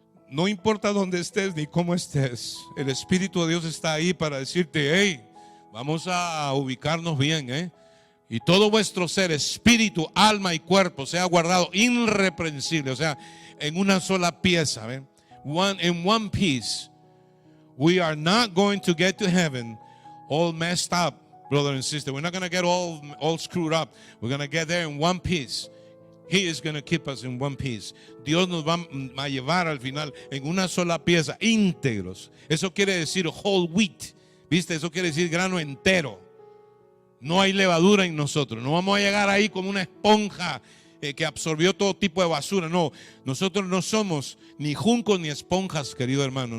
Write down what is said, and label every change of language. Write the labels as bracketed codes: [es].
[es] No importa dónde estés ni cómo estés, el Espíritu de Dios está ahí para decirte: hey, vamos a ubicarnos bien, y todo vuestro ser, espíritu, alma y cuerpo, sea guardado irreprensible, o sea, en una sola pieza, [en] in one piece. We are not going to get to heaven all messed up, brother and sister. We're not going to get all screwed up. We're going to get there in one piece. He is going to keep us in one piece. [es] Dios nos va a llevar al final en una sola pieza, íntegros. Eso quiere decir [en] whole wheat, [es] ¿viste? Eso quiere decir grano entero. No hay levadura en nosotros. No vamos a llegar ahí como una esponja que absorbió todo tipo de basura. No, nosotros no somos ni juncos ni esponjas, querido hermano.